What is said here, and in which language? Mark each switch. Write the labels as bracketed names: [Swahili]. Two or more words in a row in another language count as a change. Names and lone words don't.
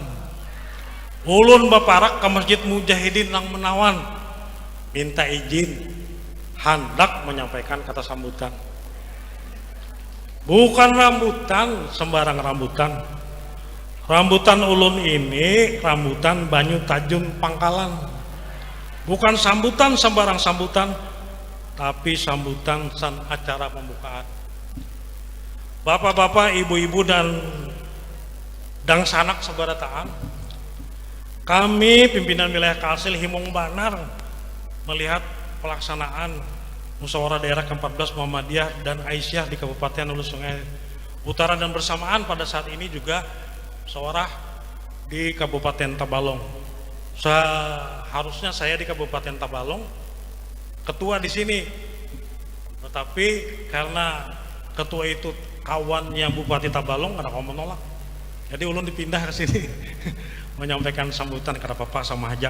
[Banjar] Ulun baparak ke Masjid Mujahidin nang Menawan, minta izin hendak menyampaikan kata sambutan. [Indonesian] Bukan rambutan sembarang rambutan. [Banjar] Rambutan ulun ini rambutan Banyu Tajung Pangkalan. [Indonesian] Bukan sambutan sembarang sambutan, tapi sambutan san acara pembukaan. Bapak-bapak, ibu-ibu dan sanak sebarataan, kami pimpinan wilayah Kalsel Himong Banar melihat pelaksanaan musyawarah daerah ke-14 Muhammadiyah dan Aisyah di Kabupaten Hulu Sungai Utara, dan bersamaan pada saat ini juga musyawarah di Kabupaten Tabalong. Seharusnya saya di Kabupaten Tabalong, ketua di sini, tetapi karena ketua itu kawannya Bupati Tabalong, ada kawan menolak, jadi ulun dipindah ke sini menyampaikan sambutan kepada Bapak sama Haja.